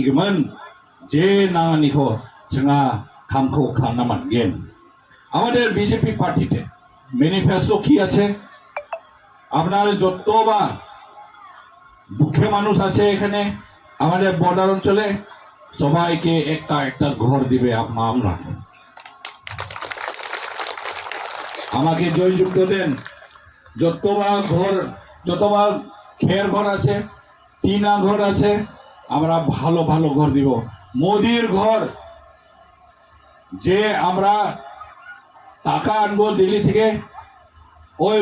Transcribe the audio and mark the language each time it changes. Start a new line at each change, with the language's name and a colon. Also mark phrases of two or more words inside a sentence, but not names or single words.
Garo: gemen je nangani ko cenga kamko kam namangen
Bangla: আমাদের বিজেপি পার্টিতে ম্যানিফেস্টো কি আছে আপনারা যতবা দুঃখে মানুষ আছে এখানে আমাদের বর্ডার অঞ্চলে সবাইকে একটা একটা ঘর দিবে আমরা আমাকে জয়যুক্ত দেন যতবা খের ঘর আছে টিনা ঘর আছে আমরা ভালো ভালো ঘর দিব মোদির ঘর যে আমরা টাকা আনবো দিল্লি থেকে ওই